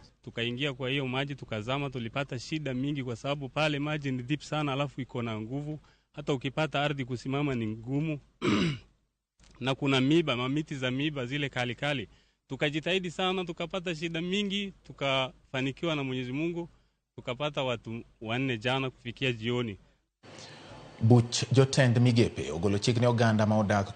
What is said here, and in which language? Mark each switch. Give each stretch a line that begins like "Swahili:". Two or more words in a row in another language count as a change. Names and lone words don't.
Swahili: Tukaingia kwa hiyo maji tukazama, tulipata shida mingi kwa sababu pale maji ni deep sana, alafu iko na nguvu, hata ukipata ardhi kusimama ni ngumu na kuna miba, mamiti za miba zile kali kali. Tukajitahidi sana, tukapata shida mingi, tukafanikiwa na Mwenyezi Mungu, tukapata watu 4 jana kufikia jioni.
Luo (Kenya and Tanzania): Buch jotend migepe ogolo chik ne oganda ma odak